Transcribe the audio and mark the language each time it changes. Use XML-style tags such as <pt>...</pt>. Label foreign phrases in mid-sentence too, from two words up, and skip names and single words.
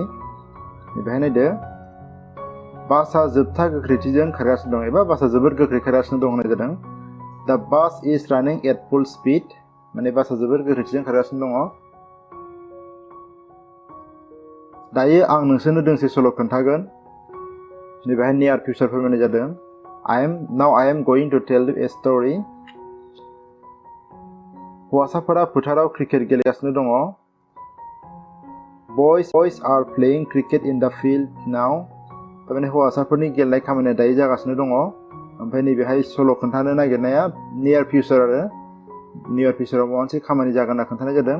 <brx>बेहाय नायदो, बासआ जोबथा गोख्रैथिजों खारगासिनो दं एबा बासआ जोबोद गोख्रै खारगासिनो दं होननाय जादों। दा</brx> <en>bus is running at full speed,</en> <brx>माने बासआ जोबोद गोख्रैथिजों खारगासिनो दङ। दायो आं नोंसोरनो दोंसे सल' खोन्थागोन। नैबेहाय</brx> <en>near future</en> <brx>फोरमायनाय जादों।</brx> <en>now I am going to tell you a story.</en> <brx>हौवासाफोरा फोथाराव क्रिकेट गेलेगासिनो दङ।</brx> <en>boys are playing cricket in the field now.</en> <brx>थारमाने हौवासाफोरनि गेलेनाय खामानिया दायो जागासिनो दङ। ओमफ्राय नैबेहाय सल' खोन्थानो नागिरनाया</brx> <en>near future</en> <brx>आरो</brx> <en>near future</en> <brx>माबा मोनसे खामानि जागोन होनना खोन्थानाय जादों।</brx>